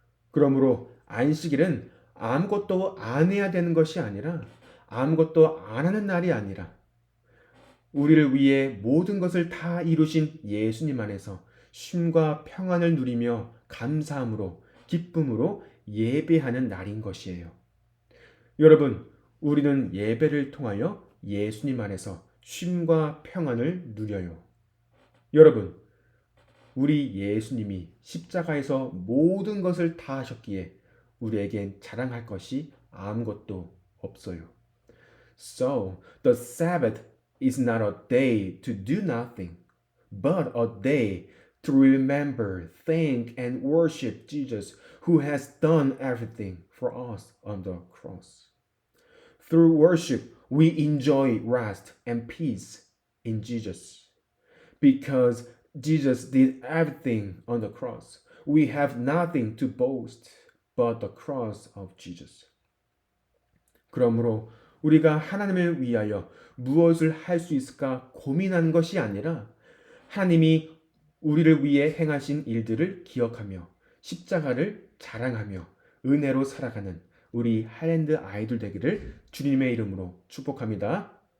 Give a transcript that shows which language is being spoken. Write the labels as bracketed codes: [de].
[ko] 그러므로 안식일은 아무것도 안 해야 되는 것이 아니라 아무것도 안 하는 날이 아니라 우리를 위해 모든 것을 다 이루신 예수님 안에서 쉼과 평안을 누리며 감사함으로 기쁨으로 예배하는 날인 것이에요. 여러분, 우리는 예배를 통하여 예수님 안에서 쉼과 평안을 누려요. 여러분, 우리 예수님이 십자가에서 모든 것을 다 하셨기에 우리에겐 자랑할 것이 아무것도 없어요. [en] So, the Sabbath is not a day to do nothing, but a day to remember, thank, and worship Jesus who has done everything for us on the cross. Through worship, we enjoy rest and peace in Jesus. Because Jesus did everything on the cross, we have nothing to boast but the cross of Jesus. [ko] 그러므로 우리가 하나님을 위하여 무엇을 할 수 있을까 고민하는 것이 아니라 하나님이 우리를 위해 행하신 일들을 기억하며 십자가를 자랑하며 은혜로 살아가는 우리 하이랜드 아이들 되기를 주님의 이름으로 축복합니다.